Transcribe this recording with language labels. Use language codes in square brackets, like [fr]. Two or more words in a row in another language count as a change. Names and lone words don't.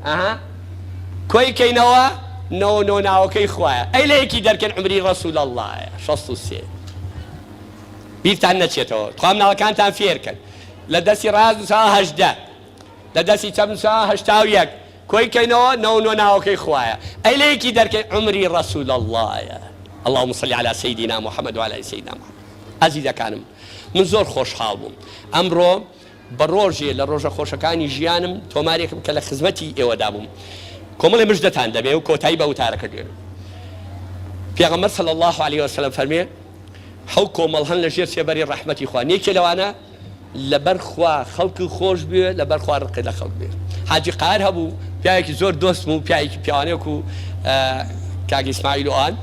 [ckb] کۆی کەینەوە نۆ ناوەکەی خوایە ئەی لە یەکی دەرکەن عمری ڕەسوول ئەڵڵایە 63 بیرتان نەچێتەوە تخوا مناڵەکانتان فێرکەن لە دەستی ڕاست نووسراوە 18 لە دەستی چەپ نووسراوە 81 کۆی کەینەوە نۆ ناوەکەی خوایە ئەی لە یەکی دەرکەن عمری ڕەسوول ئەڵڵایە [ar] اللهم صل على سيدنا محمد وعلى سيدنا محمد [ckb] عزیزەکانم من زۆر خۆشحاڵ بووم ئەمڕۆ بە ڕۆژێ لە ڕۆژە خۆشەکانی ژیانم تۆمارێکم کە لە خزمەتی ئێوەدا بووم کۆمەڵی مژدەتان دەبێ و کۆتایی بە وتارەکە دێن پێغەمبەر [ar] صلی الله عليه وسلم [ckb] فەرمێ حەو کۆمەڵ هەن لە ژێر سێبەری ڕەحمەتی خوا نێکێ لەوانە لەبەر خوا خەڵکی خۆش بێ لەبەر خوا ڕقی لە خەڵک بێ حاجی قار هەبوو پیاوێکی زۆر دۆستم و پیاوێکی پیاوانێک و کاک ئیسماعیل و ئان